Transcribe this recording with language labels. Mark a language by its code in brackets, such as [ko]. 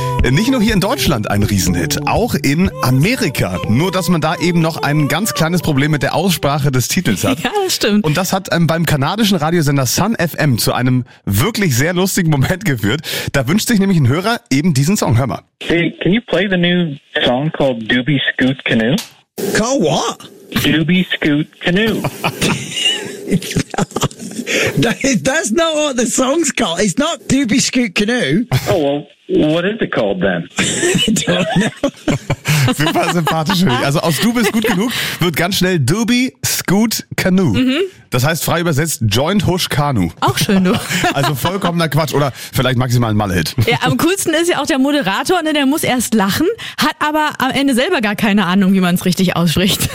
[de] Nicht nur hier in Deutschland ein Riesenhit, auch in Amerika. Nur, dass man da eben noch ein ganz kleines Problem mit der Aussprache des Titels hat. Ja, das stimmt. Und das hat beim kanadischen Radiosender Sun FM zu einem wirklich sehr lustigen Moment geführt. Da wünscht sich nämlich ein Hörer eben diesen Song. Hör mal. [en] Hey, can you play the new song called Doobie Scoot Canoe? Call what? Doobie Scoot Canoe. That's not what the song's called. It's not Doobie Scoot Canoe. Oh, well, what is it called then? I don't know. [de] Super sympathisch. Also aus Du bist gut genug wird ganz schnell Doobie Scoot Canoe. Mhm. Das heißt frei übersetzt Joint Hush Kanu. Auch schön, du. Also vollkommener Quatsch oder vielleicht maximal ein Mallhit. Ja, am coolsten ist ja auch der Moderator, ne, der muss erst lachen, hat aber am Ende selber gar keine Ahnung, wie man es richtig ausspricht.